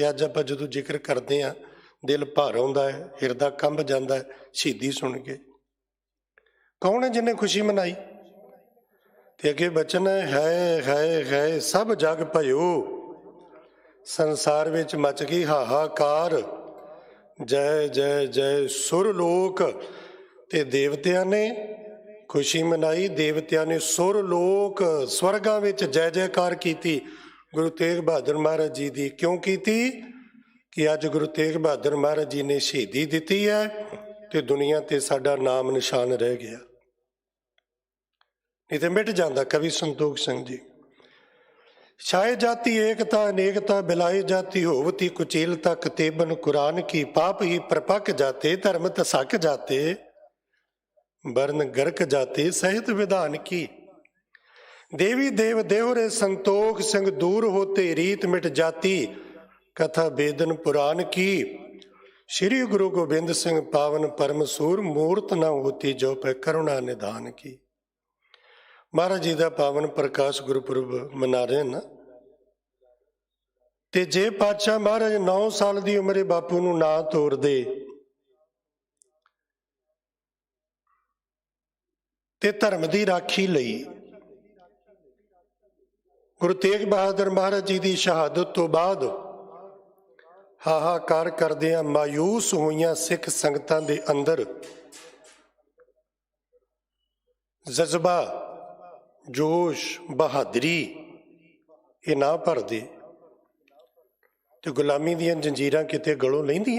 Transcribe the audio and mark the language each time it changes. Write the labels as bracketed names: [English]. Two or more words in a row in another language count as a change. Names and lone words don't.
[Punjabi] ਅਜ ਆਪਾਂ ਜਦੋਂ ਜ਼ਿਕਰ ਕਰਤੇ ਹੈਂ ਦਿਲ ਭਰ ਆਉਂਦਾ ਹੈ, ਹਿਰਦਾ ਕੰਬ ਜਾਂਦਾ ਹੈ ਸ਼ਹੀਦੀ ਸੁਣ ਕੇ। [Hindi] कौन है जिन्हें खुशी मनाई? [Punjabi] ਤੇ ਅੱਗੇ ਬਚਨ ਹੈ ਸਭ ਜਗ ਭਯੋ, ਸੰਸਾਰ ਵਿਚ ਮਚ ਗਈ ਹਾਹਾਕਾਰ, ਜੈ ਜੈ ਜੈ ਸੁਰਲੋਕ। ਤੇ ਦੇਵਤਿਆਂ ਨੇ ਖੁਸ਼ੀ ਮਨਾਈ, ਦੇਵਤਿਆਂ ਨੇ ਸੁਰਲੋਕ ਸਵਰਗਾਂ ਵਿਚ ਜੈ ਜੈਕਾਰ ਕੀ ਗੁਰੂ ਤੇਗ ਬਹਾਦਰ ਮਹਾਰਾਜ ਜੀ ਕੀ। ਕਿਉਂ ਕੀ? ਕਿ ਅਜ ਗੁਰੂ ਤੇਗ ਬਹਾਦਰ ਮਹਾਰਾਜ ਜੀ ਨੇ ਸ਼ਹੀਦੀ ਦੀ ਹੈ ਤੋ ਦੁਨੀਆ ਤੇ ਸਾਡਾ ਨਾਮ ਨਿਸ਼ਾਨ ਰਹਿ ਗਿਆ। [Hindi] नहीं तो मिट जाता। [Punjabi] कवि संतोख सिंह जी। [Braj] छाए जाती एकता अनेकता बिलाए जाती होवती कुचेलता कतेबन कुरान की पाप ही प्रपक जाते धर्म तसक जाते वर्ण गर्क जाते सहित विधान की। देवी देव देवरे संतोख सिंह दूर होते रीत मिट जाती कथा वेदन पुराण की। श्री गुरु गोबिंद सिंह पावन परम सूर मूर्त न होती जो पे करुणा निधान की। [Hindi] महाराज जी का पावन प्रकाश गुरपुरब मना रहे ना। [Punjabi] ਤੇ ਜੇ ਪਾਤਸ਼ਾਹ ਮਹਾਰਾਜ 9 ਸਾਲ ਕੀ ਉਮਰੇ ਬਾਪੂ ਨੂੰ ਨਾ ਤੋੜ ਦੇ ਤੇ ਧਰਮ ਕੀ ਰਾਖੀ ਲਈ ਗੁਰੂ ਤੇਗ ਬਹਾਦਰ ਮਹਾਰਾਜ ਜੀ ਕੀ ਸ਼ਹਾਦਤ ਤੋਂ ਬਾਅਦ ਹਾਹਾਕਾਰ ਕਰਦੀਆਂ ਮਾਯੂਸ ਹੋਈਆਂ ਸਿੱਖ ਸੰਗਤਾਂ ਦੇ ਅੰਦਰ ਜਜ਼ਬਾ ਜੋਸ਼ ਬਹਾਦਰੀ ਯੇ ਨਾ ਭਰਦੇ ਤੇ ਗੁਲਾਮੀ ਦੀਆਂ ਜ਼ੰਜੀਰਾਂ ਕਿਤੇ ਗਲੋਂ ਲੈਂਦੀਆਂ?